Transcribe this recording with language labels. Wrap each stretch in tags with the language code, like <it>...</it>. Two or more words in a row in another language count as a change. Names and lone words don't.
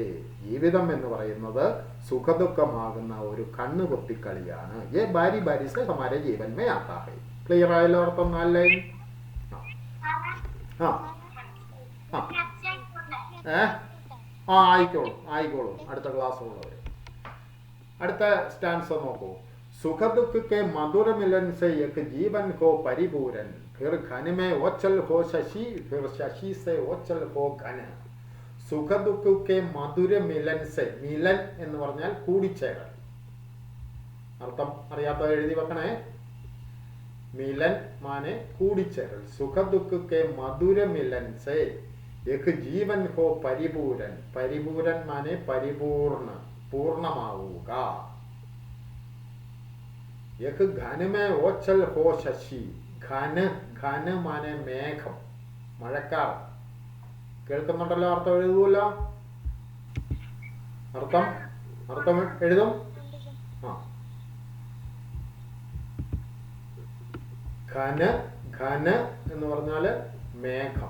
<ml>ജീവിതം എന്ന് പറയുന്നത് സുഖദുഃഖമാകുന്ന ഒരു കണ്ണുപൊത്തിക്കളിയാണ്.</ml> <hi>ये बारी बारी से हमारे जीवन में आता है.</hi> <ml>ക്ലിയർ ആയല്ലോ അർത്ഥം? നാല് ലൈൻ. ആയിക്കോളൂ. അടുത്ത ക്ലാസ് ഉള്ളവർ അടുത്ത സ്റ്റാൻസ് നോക്കൂ.</ml> <hi>सुख दुख के मधुर मिलन से एक जीवन को परिपूरन, फिर घन में ओचल हो शशि, फिर शशि से ओचल हो घन. सुख दुख मधुर मिलन से.</hi> <ml>മിലൻ എന്ന് പറഞ്ഞാൽ കൂടിച്ചേരൽ. അർത്ഥം അറിയാത്ത എഴുതി വെക്കണേ. മിലൻ മാനെ കൂടിച്ചേരൽ.</ml> <hi>सुख दुख मधुर मिलन से एक जीवन को परिपूरन.</hi> <ml>പരിപൂരൻ മാനെ പരിപൂർണ, പൂർണ്ണമാവുക.</ml> <hi>एक घन में ओचल हो शशि.</hi> <ml>ഘന മാനെ മേഘം, മഴക്കാർ. കേൾക്കുന്നുണ്ടല്ലോ? അർത്ഥം എഴുതുമല്ലോ? അർത്ഥം എഴുതും. ഘന എന്ന് പറഞ്ഞാല് മേഘം.</ml>